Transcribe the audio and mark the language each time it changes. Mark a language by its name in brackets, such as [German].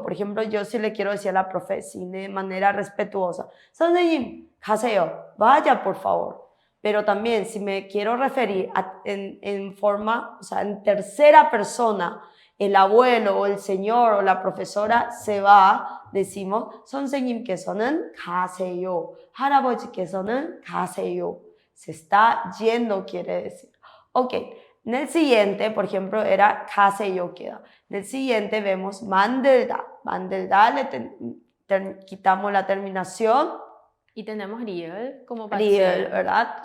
[Spanish] Por ejemplo, yo si le quiero decir a la profe de manera respetuosa, [Korean] 선생님, 가세요. [Spanish] Vaya, por favor. Pero también si me quiero referir en forma, o sea, en tercera persona, el abuelo o el señor o la profesora se va, decimos [Korean] 선생님께서는 가세요. 할아버지께서는 가세요. [Spanish] Se está yendo, quiere decir. Ok, en el siguiente, por ejemplo, era 가세요 queda. En el siguiente vemos 만들다. 만들다, quitamos la terminación. Y tenemos 리을 como 받침. 리을, ¿verdad?